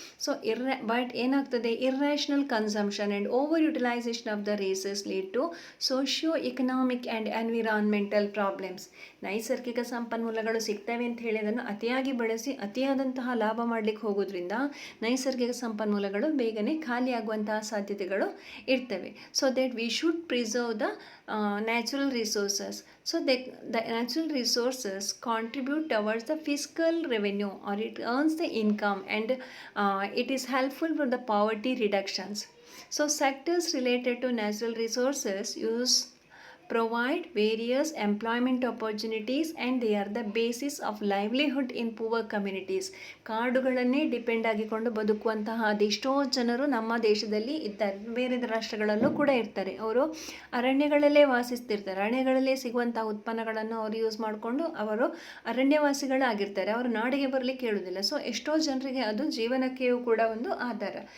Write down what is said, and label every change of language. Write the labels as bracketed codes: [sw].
[en] So but ಏನಾಗ್ತದೆ, irrational consumption and over utilization of the resources lead to socio economic and environmental problems. [kn] ನೈಸರ್ಗಿಕ ಸಂಪನ್ಮೂಲಗಳು ಸಿಗ್ತವೆ ಅಂತ ಹೇಳಿ ಅದನ್ನು ಅತಿಯಾಗಿ ಬಳಸಿ ಅತಿಯಾದಂತಹ ಲಾಭ ಮಾಡಲಿಕ್ಕೆ ಹೋಗೋದ್ರಿಂದ ನೈಸರ್ಗಿಕ ಸಂಪನ್ಮೂಲಗಳು ಬೇಗನೆ ಖಾಲಿಯಾಗುವಂತಹ ಸಾಧ್ಯತೆಗಳು ಇರ್ತವೆ. [en] So that we should preserve the natural resources. So the natural resources contribute towards the fiscal revenue, or it earns the income, and it is helpful for the poverty reductions. So sectors related to natural resources provide various employment opportunities and they are the basis of livelihood in poor communities. [kn] ಕಾಡುಗಳನ್ನೇ depend ಆಗಿಕೊಂಡು ಬದುಕುವಂತಹ ಅದೆಷ್ಟೋ ಜನರು ನಮ್ಮ ದೇಶದಲ್ಲಿ ಇದ್ದಾರೆ, ಬೇರೆ ರಾಷ್ಟ್ರಗಳಲ್ಲೂ ಕೂಡ ಇರ್ತಾರೆ. ಅವರು ಅರಣ್ಯಗಳಲ್ಲೇ ವಾಸಿಸ್ತಿರ್ತಾರೆ. ಅರಣ್ಯಗಳಲ್ಲೇ ಸಿಗುವಂತಹ ಉತ್ಪನ್ನಗಳನ್ನು ಅವರು ಯೂಸ್ ಮಾಡಿಕೊಂಡು ಅವರು ಅರಣ್ಯವಾಸಿಗಳಾಗಿರ್ತಾರೆ. ಅವರು ನಾಡಿಗೆ ಬರಲಿಕ್ಕೆ ಹೇಳುವುದಿಲ್ಲ. ಸೊ ಎಷ್ಟೋ ಜನರಿಗೆ ಅದು ಜೀವನಕ್ಕೆಯೂ ಕೂಡ ಒಂದು ಆಧಾರ.